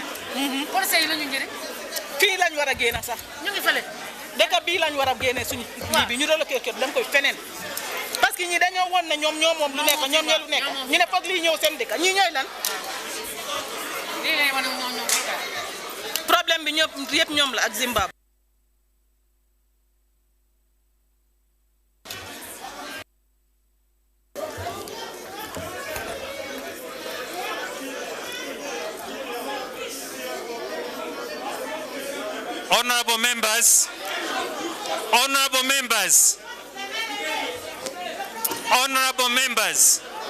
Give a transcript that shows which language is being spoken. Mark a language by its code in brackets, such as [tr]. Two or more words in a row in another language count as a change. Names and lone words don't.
[wo] Police yi lañu njëriñ. Fii lañ war a génn sax. Ñu ngi fële. Dëkk bii lañ war a génne suñu lii bi ñu reloqué kër dem koy feneen. [fr] Parce que [wo] ñi dañoo woon ne ñoom ñoo moom lu nekk ñoom ñoo lu nekk. Ñu ne foog lii ñëw seen dëkk ñii ñooy lan. Problème bi yëpp ñoom la ak Zimbabwe. [en] Honorable members, honorable members, honorable members.